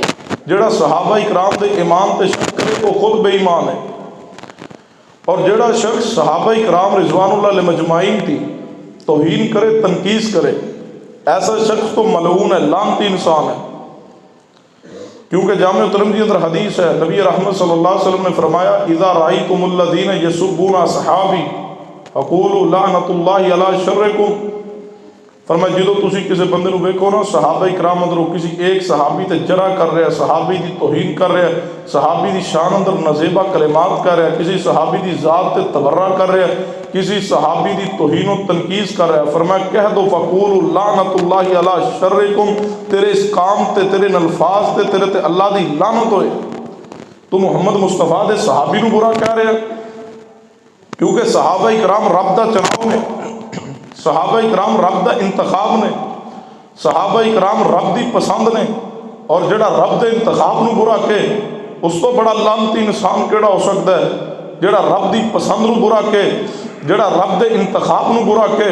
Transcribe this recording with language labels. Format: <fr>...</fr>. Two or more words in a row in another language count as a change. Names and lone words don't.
<pa>جڑا صحابہ اکرام دے ایمان تے شک کرے وہ خود بے ایمان ہے، اور جڑا شخص صحابہ اکرام</pa> <ar>رضوان اللہ علیہ مجمعین</ar> <pa>کی توہین کرے، تنقیص کرے، ایسا شخص تو ملعون ہے، لعنتی انسان ہے۔ کیونکہ جامع ترمذی اندر حدیث ہے، نبی رحمت</pa> <ar>صلی اللہ علیہ وسلم</ar> <pa>نے فرمایا</pa> <ar>اذا رأیتم الذین یسبون اصحابی فقولوا لعنت اللہ علی شرکم،</ar> <pa>فرمایا جدو تسی کسی بندے نو ویکھو نا صحابہ اکرام اندروں کسی ایک صحابی تے جرح کر رہا ہے، صحابی دی توہین کر رہا ہے، صحابی دی شان اندر نازیبہ کلمات کر رہا ہے، کسی صحابی دی ذات تے تبرہ کر رہا ہے، کسی صحابی دی توہین و تنقیص کر رہا ہے، فرمایا کہہ دو</pa> <ar>فقولوا لعنت اللہ علی شرکم،</ar> <pa>تیرے اس کام تے، تیرے الفاظ تے، تیرے تے اللہ دی لعنت ہوئے، تو محمد مصطفیٰ دے صحابی نو برا کہہ رہے ہیں۔ کیونکہ صحابہ اکرام رب دا چناؤ نے، صحابہ اکرام رب دا انتخاب نے، صحابہ اکرام رب دی پسند نے، اور جڑا رب دے انتخاب نو برا کہ اس تو بڑا لعنتی انسان کیڑا ہو سکتا ہے جڑا رب دی پسند نو برا کہ، جڑا رب دے انتخاب نو برا کہ۔</pa>